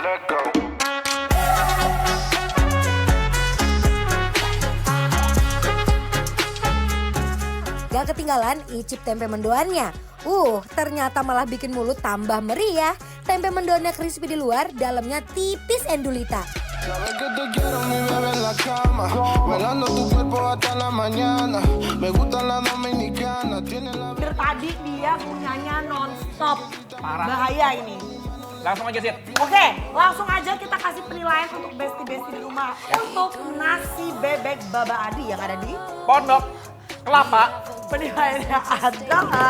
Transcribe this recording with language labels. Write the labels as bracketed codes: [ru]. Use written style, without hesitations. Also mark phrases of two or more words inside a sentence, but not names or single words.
[id] Gak ketinggalan icip tempe mendoannya. Ternyata malah bikin mulut tambah meriah. Tempe mendoannya crispy di luar, dalamnya tipis endulita. [es] Sabes que te quiero, mi bebé en la cama. Velando tu cuerpo hasta la mañana. Me gusta la dominicana. Tiene la [id] Hampir tadi dia punyanya nonstop. Parah. Bahaya ini. Langsung aja sih. Oke, langsung aja kita kasih penilaian untuk bestie-bestie di rumah. Untuk nasi bebek Baba Adi yang ada di Pondok Kelapa. penilaiannya adalah